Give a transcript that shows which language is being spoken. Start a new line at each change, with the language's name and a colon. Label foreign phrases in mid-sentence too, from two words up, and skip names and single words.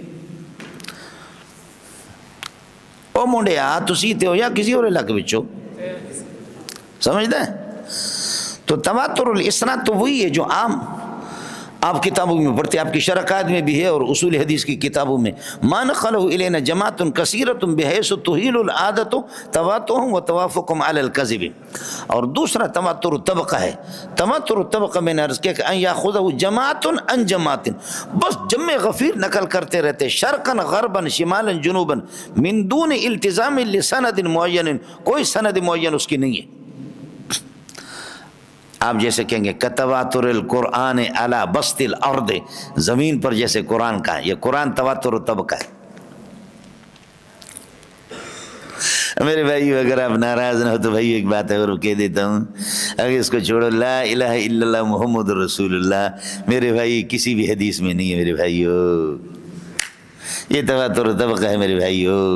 Punjabi: او منڈیا تسی تے ہو
Urdu: یا کسی اور علاقے بچو، سمجھتا ہے؟ تو
Arabic: تواتر الاسناد
Urdu: تو وہی ہے جو عام آپ کتابوں میں پڑھتے، آپ کی شرکات میں بھی ہے اور اصول حدیث کی کتابوں میں.
Arabic: ما نقلہ الینا جماعت کثیرۃ بحیث تحیل العادت تواتؤہم وتوافقہم علی الکذب.
Urdu: اور دوسرا تواتر طبقہ ہے. تواتر طبقہ میں نے عرض کیا کہ
Arabic: ان یاخذہ جماعت عن جماعت،
Urdu: بس جمع غفیر نقل کرتے رہتے،
Arabic: شرقا غربا شمالا جنوبا، من دون التزام لسند معین،
Urdu: کوئی سند معین اس کی نہیں ہے. آپ جیسے کہیں گے
Arabic: کتواتر القرآن علی بسط الارض،
Urdu: زمین پر جیسے قرآن کا ہے، یہ قرآن تواتر و طبقہ ہے۔ میرے بھائی اگر آپ ناراض نہ ہو تو بھائی ایک بات ہے اور کہہ دیتا ہوں، اگر اس کو چھوڑو،
Arabic: لا الہ الا اللہ محمد رسول اللہ
Urdu: میرے بھائی کسی بھی حدیث میں نہیں ہے میرے بھائیو، یہ تواتر و طبقہ ہے میرے بھائیو۔